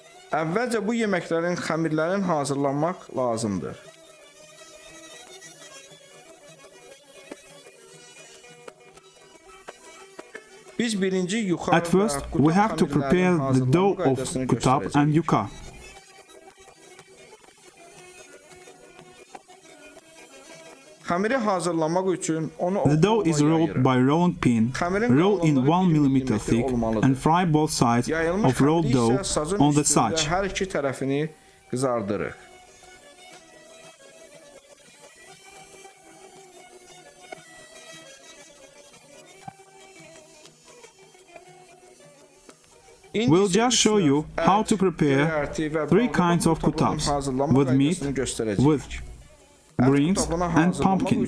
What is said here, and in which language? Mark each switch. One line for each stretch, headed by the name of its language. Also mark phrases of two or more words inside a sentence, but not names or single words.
Azerbaijani: Əvvəlcə bu yeməklərin xəmirlərin hazırlanmaq lazımdır. Biz birinci yuxa
English: At first, we have to prepare the dough of kutab and yuca.
Azerbaijani: Xəmiri hazırlamaq üçün onu
English: The dough is rolled by rolling pin. Roll in 1 mm thick and fry both sides
Azerbaijani: Yayılmış
English: of rolled
Azerbaijani: xəmiri isə
English: dough
Azerbaijani: sazın
English: on the
Azerbaijani: üstündə saç. hər iki tərəfini qızardırıq. We'll just show you how to prepare 3 kinds of kutabs with meat, with greens and pumpkin.